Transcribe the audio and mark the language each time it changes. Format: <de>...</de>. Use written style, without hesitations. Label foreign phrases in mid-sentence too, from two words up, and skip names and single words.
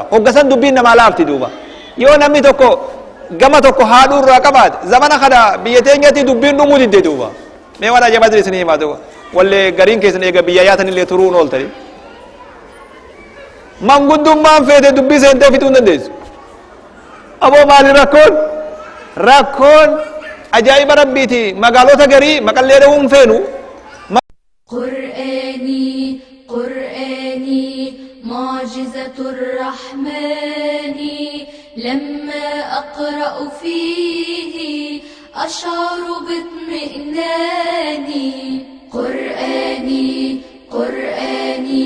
<om>hoggasan dubbiin namaa laafti duuba yoo namni tokko gama tokko haadhuu irraa qabaate zamana kana biyya teenyatti dubbiin dhumuu didde duuba mee waan ajaba jiru isinii himaa duuba wallee gariin keessan eega biyya yaatan illee turuun ooltani manguddummaan feete dubbii seentee fixuu hin dandeessu aboo maali rakkoon ajaa'iba rabbiiti magaalota garii maqallee dhawuun feenu</om> <ar>قرآني معجزة الرحمن لما أقرأ فيه أشعر باطمئناني قرآني</ar>